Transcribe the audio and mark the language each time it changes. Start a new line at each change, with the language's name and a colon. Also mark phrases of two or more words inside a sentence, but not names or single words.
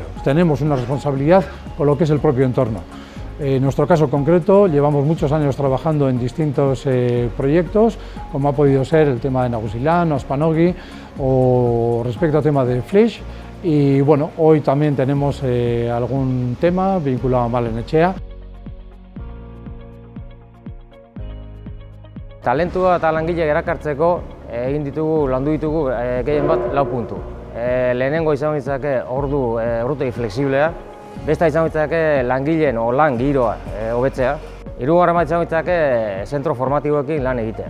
Spanish: Tenemos una responsabilidad con lo que es el propio entorno. En nuestro caso concreto, llevamos muchos años trabajando en distintos proyectos, como ha podido ser el tema de Nagusilán o Aspanogi, o respecto al tema de Flix. Y hoy también tenemos algún tema vinculado a Malenetxea.
Basque: Talentua eta langile erakartzeko landu ditugu gehien bat 4 puntu. Lehenengo izan ditzake ordutegi flexiblea, beste izan ditzake langileen lan giroa hobetzea, hirugarren bat izan ditzake zentro formatiboekin lan egitea.